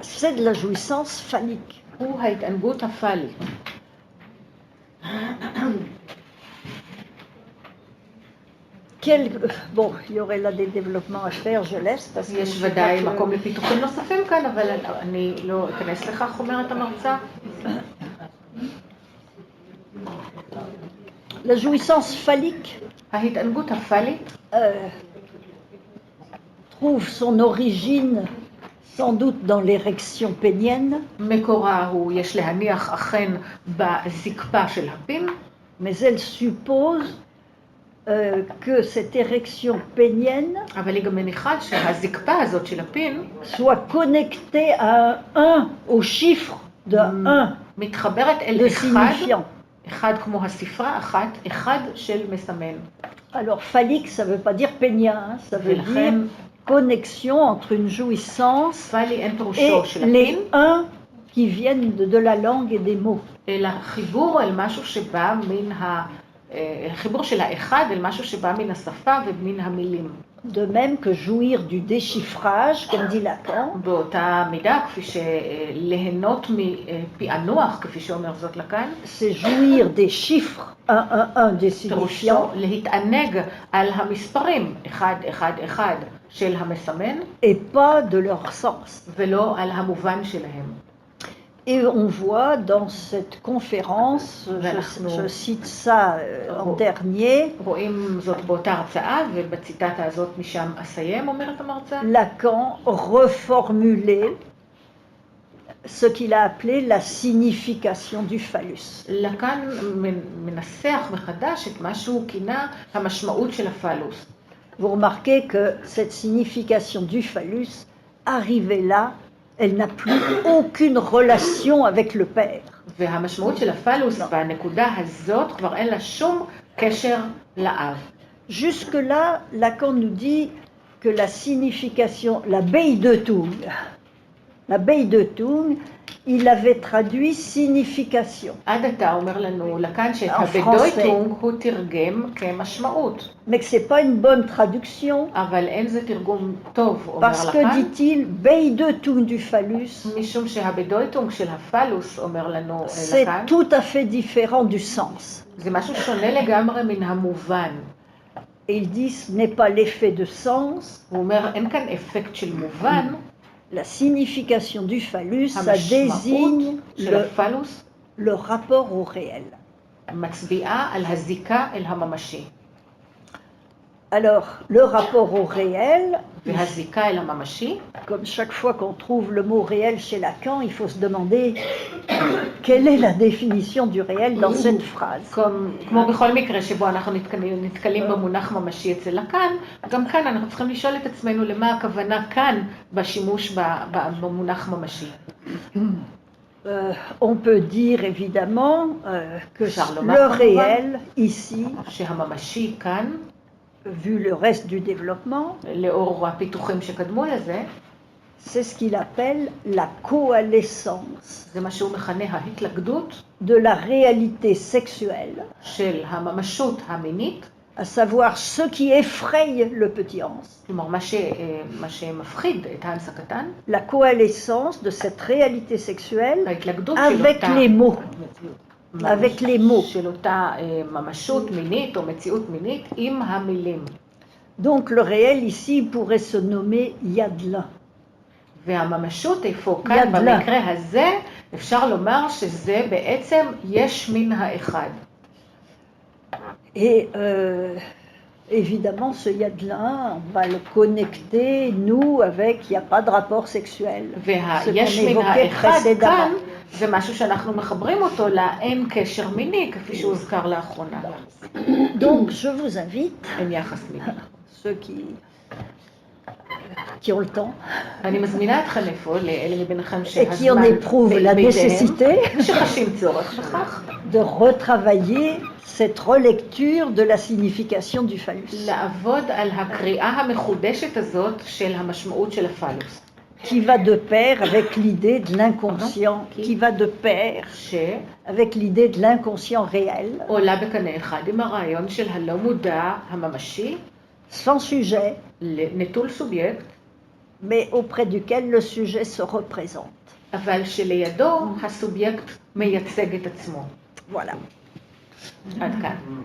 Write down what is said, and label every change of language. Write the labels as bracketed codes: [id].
[fr] c'est de la jouissance phallique. [he] הוא ההתענגות הפאלית. [fr] Bon, il y aurait là des développements à faire, je laisse, parce que [he] יש ודאי מקום לפיתוחים נוספים כאן, אבל אני לא אכנס לכך, אומרת המרצה. [fr] la jouissance phallique [he] ההתענגות הפאלית [fr] trouve son origine sans doute dans l'érection pénienne, [he] מקורה הוא, יש להניח אכן בזקפה של הפין, [fr] mais elle suppose que cette érection pénienne [he] אבל היא גם מניחה שהזקפה הזאת של הפין [fr] soit connectée à un, au chiffre de 1, [he] מתחברת אל [fr] de [he] אחד, [fr] signifiant. [he] אחד כמו הספרה אחת, אחד של מסמן. [fr] Alors phallique, ça ne veut pas dire pénien, hein, ça veut [he] ולכן [fr] dire connexion entre une jouissance [he] פאלי אין [fr] et [he] פירושו של [fr] les [he] הפין, [fr] 1 qui viennent de la langue et des mots. [he] אלא חיבור אל משהו שבא מן חיבור של האחד אל משהו שבא מן השפה ומן המילים. [fr] De même que jouir du déchiffrage, comme dit Lacan, [he] באותה מידה, כפי שליהנות מפענוח, כפי שאומר זאת לקאן, [fr] c'est jouir des chiffres 1, 1, 1 des [he] פירושו [fr] signifiants [he] להתענג על המספרים 1, 1, 1 של המסמן, [fr] et pas de leur sens. [he] ולא על המובן שלהם. [fr] Et on voit dans cette conférence, je cite ça en dernier, [he] רואים זאת באותה הרצאה, ובציטטה הזאת משם אסיים, אומרת המרצה. [fr] Lacan reformuler ce qu'il a appelé la signification du phallus. [he] לקאן מנסח מחדש את מה שהוא כינה המשמעות של הפלוס. [fr] Vous remarquez que cette signification du phallus, arrivée là, elle n'a plus aucune relation avec le père. [he] והמשמעות של הפלוס בנקודה הזאת כבר אין לה שום קשר לאב. [fr] Jusque-là, Lacan nous dit que la signification, l'abeille de Thun, il avait traduit signification. [he] עד עתה אומר לנו לקאן שאת הבדויטונג הוא תרגם כמשמעות. [fr] Mais que ce n'est pas une bonne traduction, [he] אבל אין זה תרגום טוב, אומר [fr] parce que, [he] לקאן. [fr] dit-il, beille de Thun du phallus, [he] משום שהבדויטונג של הפלוס, אומר לנו [fr] c'est [he] לקאן, [fr] tout à fait différent du sens. [he] זה משהו שונה לגמרי מן המובן. [fr] Et il dit, ce n'est pas l'effet de sens, [he] הוא אומר, אין כאן אפקט של מובן, [fr] la signification du phallus, ça [he] המשמעות [fr] désigne [he] של הפלוס [fr] le rapport au réel. [he] מצביעה על הזיקה אל הממשי. [fr] Alors, le rapport au réel, [he] והזיקה אל הממשי, [fr] comme chaque fois qu'on trouve le mot réel chez Lacan, il faut se demander quelle est la définition du réel dans cette phrase. [he] כמו בכל מקרה שבו אנחנו נתקלים במונח ממשי אצל לקאן, גם כאן אנחנו צריכים לשאול את עצמנו למה הכוונה כאן בשימוש במונח ממשי. [fr] On peut dire évidemment que le réel ici, [he] שהממשי כאן, [fr] vu le reste du développement, [he] לאור הפיתוחים שקדמו לזה, [fr] c'est ce qu'il appelle la coalescence [he] זה מה שהוא מכנה ההתלכדות [fr] de la réalité sexuelle, [he] של הממשות המינית, [fr] à savoir ce qui effraie le petit Hans. [he] כלומר מה שמפחיד את האנס הקטן, [fr] La coalescence de cette réalité sexuelle [he] ההתלכדות [fr] avec les mots. Avec les mots. [he] של אותה ממשות מינית או מציאות מינית עם המילים. [fr] Donc le réel ici pourrait se nommer Yadlin. [he] והממשות איפה כאן במקרה הזה אפשר לומר שזה בעצם יש מן האחד. [fr] Et évidemment ce Yadlin, on va le connecter nous avec il n'y a pas de rapport sexuel. [he] והיש מן האחד כאן זה משהו שאנחנו מחברים אותו לאין קשר מיני כפי שהוזכר לאחרונה. [fr] Donc je vous invite, [he] אין יחס מיני. [fr] ceux qui ont le temps, [he] אני מזמינה אתכם איפה, לאלה מביניכם [fr] et qui en éprouvent la nécessité, [he] שחשים צורך בכך, [fr] de retravailler cette relecture de la signification du phallus. [he] לעבוד על הקריאה המחודשת הזאת של המשמעות של הפלוס. [fr] Qui va de pair avec l'idée de l'inconscient, qui va de pair avec l'idée de l'inconscient réel, [he] עולה בקנה אחד עם הרעיון של הלא מודע הממשי, [fr] sans sujet, [he] נטול סובייקט, [fr] mais auprès duquel le sujet se représente. [he] אבל שלידו הסובייקט מייצג את עצמו. [fr] Voilà. [he] עד כאן.